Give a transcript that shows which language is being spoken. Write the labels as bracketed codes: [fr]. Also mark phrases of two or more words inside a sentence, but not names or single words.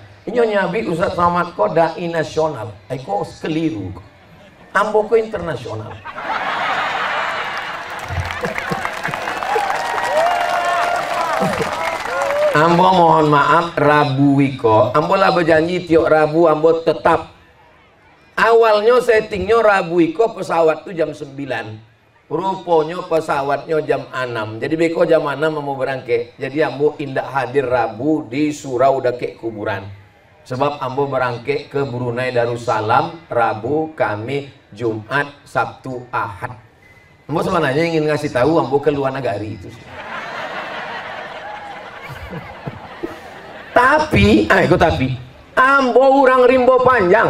[min] Ini nyabi Ustaz Somad ko dai nasional. Kok keliru. Ambo ko internasional. Ambo mohon maaf Rabu wiko, ambo lah berjanji tiap Rabu ambo tetap. Awalnya settingnya Rabu wiko pesawat tuh jam 9. [id] Rupanya pesawatnya jam 6. [min] Jadi beko jam 6 mau berangkat. Jadi ambo indak hadir Rabu di surau dake kuburan. Sebab ambo berangke ke Brunei Darussalam Rabu, Kamis, Jumat, Sabtu, Ahad. Ambo sebenarnya ingin ngasih tahu ambo ke luar negari itu. Tapi, ambo orang rimbo panjang.